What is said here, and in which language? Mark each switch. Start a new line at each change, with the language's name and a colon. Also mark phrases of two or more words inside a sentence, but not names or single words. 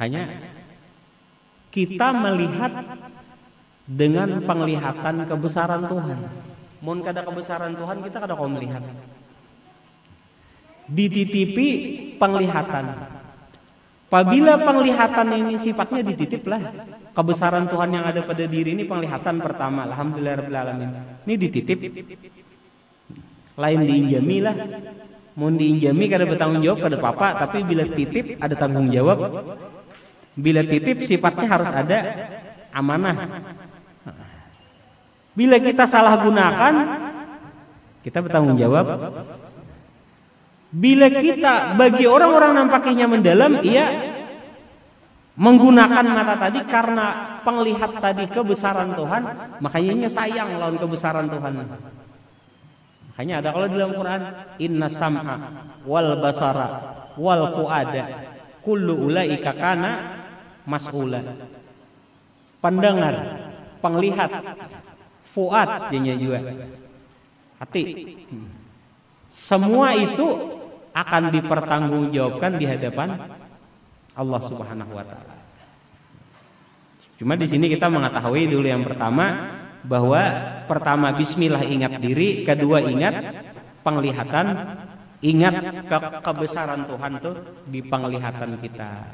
Indonesian: Makanya kita melihat dengan penglihatan kebesaran Tuhan.
Banjar: Mun kada kebesaran Tuhan kita kada kau melihat.
Indonesian: Dititipi penglihatan. Apabila penglihatan ini sifatnya dititip lah, kebesaran Tuhan yang ada pada diri ini penglihatan pertama,
Arabic: alhamdulillahirabbil alamin.
Banjar: Ini dititip. Lain diinjami lah. Mun diinjami kada bertanggung jawab kada apa-apa, tapi bila titip ada tanggung jawab.
Indonesian: Bila titip sifatnya harus ada amanah. Bila kita salah gunakan, kita bertanggung jawab. Bila kita bagi orang-orang nampaknya mendalam, ia menggunakan mata tadi karena penglihat tadi kebesaran Tuhan, makanya sayang lawan kebesaran Tuhan. Makanya ada kalau dalam Quran,
Arabic: inna sam'a wal basara wal fuada kullu ulaika kana mas'ula.
Indonesian: Pendengar, penglihat, fuad jadinya juga hati. Semua itu akan dipertanggungjawabkan di hadapan Allah
Arabic: Subhanahu wa taala.
Indonesian: Cuma di sini kita mengetahui dulu yang pertama bahwa pertama bismillah ingat diri, kedua ingat penglihatan, ingat kebesaran Tuhan tuh di penglihatan kita.